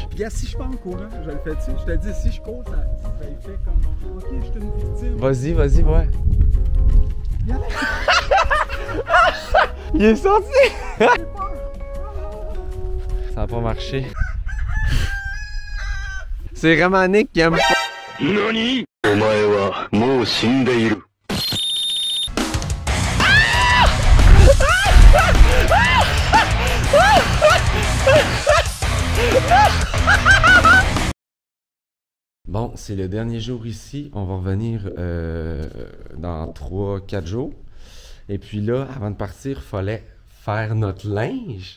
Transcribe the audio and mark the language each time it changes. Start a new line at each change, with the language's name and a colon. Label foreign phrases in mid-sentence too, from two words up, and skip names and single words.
French: Regarde, si je pars en courant, je le fais dessus. Je te dis, si je cours, ça il fait comme ok, je suis une victime. Vas-y, vas-y, ouais. Il est sorti! Ça a pas marché. C'est vraiment Nick qui aime pas.
Japanese: なに?! お前はもう死んでいる。
French: Bon, c'est le dernier jour ici. On va revenir dans 3-4 jours. Et puis là, avant de partir, il fallait faire notre linge.